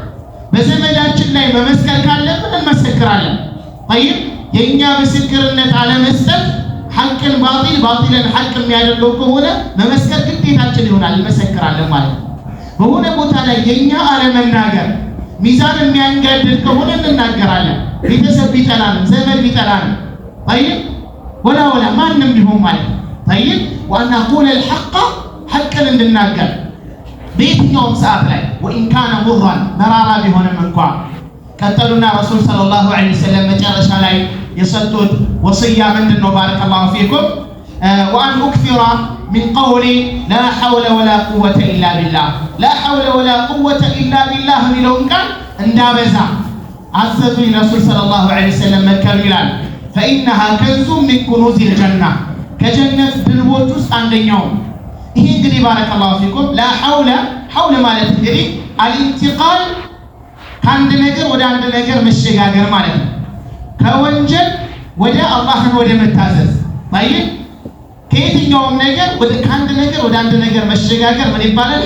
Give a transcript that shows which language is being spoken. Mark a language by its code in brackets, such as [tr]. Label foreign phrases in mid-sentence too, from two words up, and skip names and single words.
[am] በዘመዳችን ላይ መመስከር ካለብን እንመሰክራለን። طيب የኛ ምስክርነት አለመስጠት ሐቅን ባጢልን ሐቅ የሚያደርገው ከሆነ መመስከር ግዴታችን ይሆናል፣ እንመሰክራለን ማለት ነው። በሆነ ቦታ ላይ የኛ አለመናገር ሚዛን የሚያንጋድድ ከሆነ እንናገራለን። ቤተሰብ ቢጠላን ዘመድ ቢጠላን طيب ወላ ማንም ቢሆን ማለት ነው። طيب [ar] وأن أقول الحق [am] ሐቅን እንድናገር በየትኛውም ሰዓት ላይ [ar] وإن كان مرا [am] መራራ ቢሆንም እንኳን። ቀጠሉና ረሱል [ar] صلى الله عليه وسلم [am] መጨረሻ ላይ የሰጡት ወስያ ምንድን ነው? [ar] بارك الله فيكم وأن أكثر من قولي لا حول ولا قوة إلا بالله لا حول ولا قوة إلا [am] بالله ሚለውን ቃል እንዳበዛ አዘዙኝ ረሱል [ar] صلى الله عليه وسلم [am] መከሩ ይላል። [ar] فإنها كنز من كنوز الجنة [am] ከጀነት ድልቦች ውስጥ አንደኛው ይሄ እንግዲህ [ar] بارك الله فيكم لا حول [am] ማለት እንግዲህ አልኢንቲቃል ከአንድ ነገር ወደ አንድ ነገር መሸጋገር ማለት ነው። ከወንጀል ወደ አላህን ወደ መታዘዝ طيب ከየትኛውም ነገር ከአንድ ነገር ወደ አንድ ነገር መሸጋገር ምን ይባላል?